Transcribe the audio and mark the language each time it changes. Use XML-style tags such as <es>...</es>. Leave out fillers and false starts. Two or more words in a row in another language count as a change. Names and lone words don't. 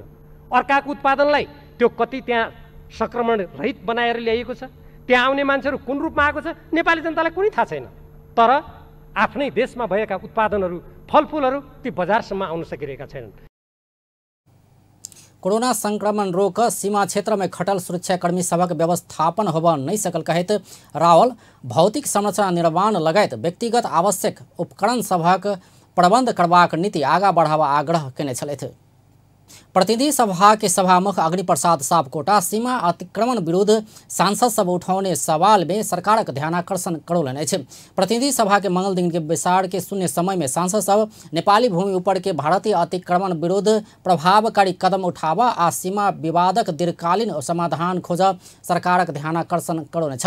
<ne>अर्काको उत्पादनलाई त्यो कति त्यहाँ संक्रमण रहित बनाएर ल्याइएको छ, त्यहाँ आउने मान्छेहरू कुन रूपमा आएको छ नेपाली जनतालाई कुनै थाहा छैन। तर आफ्नै देशमा भएका उत्पादनहरू फलफुलहरू ती बजारसम्म आउन सकिरहेका छैनन्।</ne> <mai>कोरोना संक्रमण रोक सीमा क्षेत्र में खटल सुरक्षाकर्मी सबक व्यवस्थापन होब नहीं सकल कहत रावल भौतिक संरचना निर्माण लगायत व्यक्तिगत आवश्यक उपकरण सबक प्रबंध करबाक नीति आगा बढ़ावा आग्रह केने छलथि। प्रतिनिधि सभा के सभामुख अग्निप्रसाद सापकोटा सीमा अतिक्रमण विरुद्ध सांसद सब उठाउने सवाल में सरकारक ध्यानाकर्षण करौलनि अछि। प्रतिनिधि सभा के मंगल दिन के बैसार के शून्य समय में सांसद सब नेपाली भूमि ऊपर के भारतीय अतिक्रमण विरुद्ध प्रभावकारी कदम उठावा आ सीमा विवादक दीर्घकालीन समाधान खोज सरकारक ध्यानाकर्षण करौने छल।</mai>